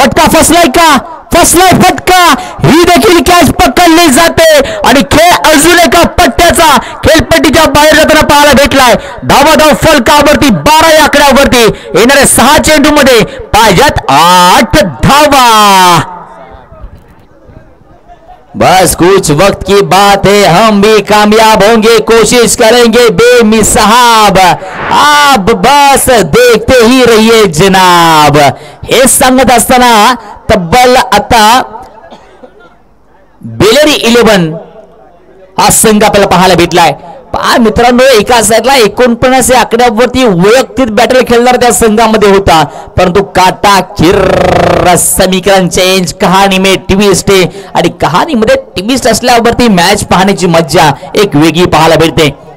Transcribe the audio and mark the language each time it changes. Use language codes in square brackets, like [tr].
[mr] फसलाय का, फसलाय फटका, ही देखील कॅच पकडली जाते आणि खेळ अजून एका पट्ट्याचा खेळपट्टीच्या बाहेर जाताना पाहायला भेटलाय. धावाधाव फलकावरती 12 या आकड्यावरती येणाऱ्या 6 चेंडू मध्ये पाहिजेत 8 धावा. [hi] बस कुछ वक्त की बात है, हम भी कामयाब होंगे, कोशिश करेंगे बेमिसाब, आप बस देखते ही रहिए जनाब. [mr] हे सांगत असताना तब्बल आता बेलरी 11 हा संघ आपल्याला पाहायला भेटलाय. पहा मित्रांनो, एका साईडला 49 या आकड्यावरती वैयक्तिक बॅटल खेळणार त्या संघामध्ये होता, परंतु काटा किर्र समीकरण चेंज, [hi] कहाणी में ट्विस्ट [mr] आहे आणि कहाणीमध्ये ट्विस्ट असल्यावरती मॅच पाहण्याची मज्जा एक वेगळी पाहायला भेटते.